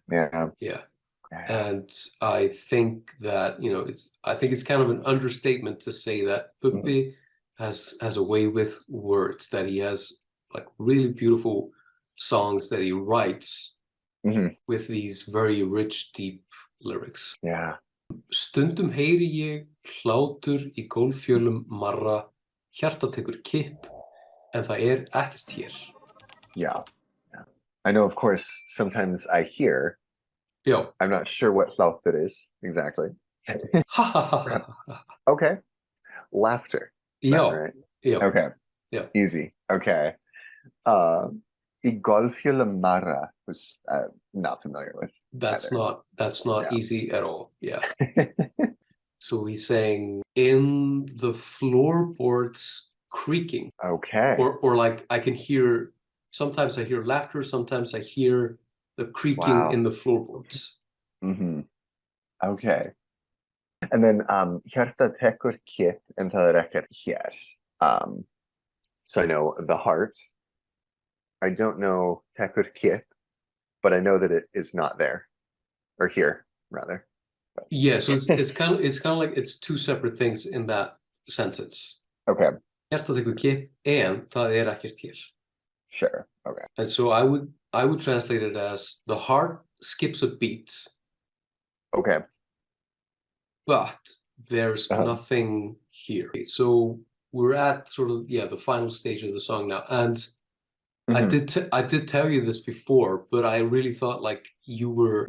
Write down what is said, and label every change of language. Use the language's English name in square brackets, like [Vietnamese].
[English] And I think that, it's kind of an understatement to say that Bubbi has a way with words, that he has like really beautiful songs that he writes with these very rich, deep lyrics. Yeah. [Icelandic] Stundum heyri ég hlátur í gólffjölum marra, hjarta tekur kipp, en það ekkert hér. [English] Yeah. I know, of course, sometimes I hear. Yeah. I'm not sure what hlátur is exactly. Okay. Laughter. Yeah. Right? Yeah. Okay. Yeah. Easy. Okay. [Icelandic] Í gólffjölum marra [English] was not familiar with. That's not easy at all. Yeah. So he's saying in the floorboards creaking. Okay. Or like I can hear, sometimes I hear laughter, sometimes I hear the creaking in the floorboards. Okay. And then [Icelandic] hjarta tekur kipp, [English] and [Icelandic] það ekkert hér. [English] So I know the heart. I don't know [Icelandic] tekur kipp, [English] but I know that it is not there, or here rather. But. Yeah, so it's kind of like it's two separate things in that sentence. Okay. [Icelandic] Hjarta tekur kipp, [English] and [Icelandic] það ekkert hér. [English] Sure. Okay. And so I would translate it as the heart skips a beat. Okay. But there's nothing here. So we're at sort of the final stage of the song now, and I did tell you this before, but I really thought like you were.